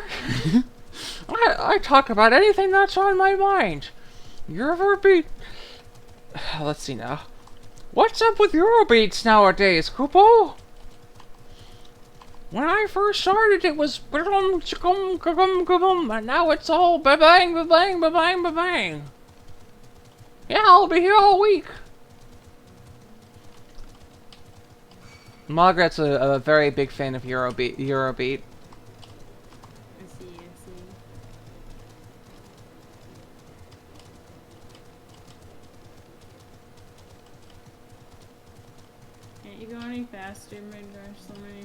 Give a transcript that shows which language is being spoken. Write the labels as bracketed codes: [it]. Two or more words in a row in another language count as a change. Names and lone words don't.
[en] I talk about anything that's on my mind. Eurobeat. Let's see now. What's up with Eurobeats nowadays, Kupo? When I first started, it was and now it's all ba-bang, ba-bang, ba-bang, ba-bang. Yeah, I'll be here all week. Margaret's a very big fan of Eurobeat. I see. Can't you go any faster, Midgarslane?